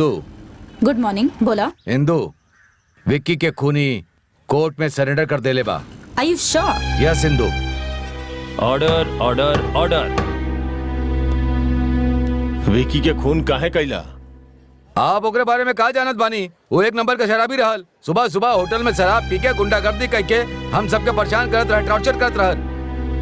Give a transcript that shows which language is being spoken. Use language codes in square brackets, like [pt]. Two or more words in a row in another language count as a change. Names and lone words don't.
[en] Good morning. बोला। [bho] इंदू, विक्की के खूनी कोर्ट में सरेंडर कर दे ले बा। [en] Are you sure? Yes Indu. Order order order. [bho] विकी के खून काहे कैला? आप ओकरे बारे में का जानत बानी? वो एक नंबर का शराबी रहल। सुबह सुबह होटल में शराब पी के गुंडागर्दी करके हम सबके परेशान करत रहे, टॉर्चर करत रहल।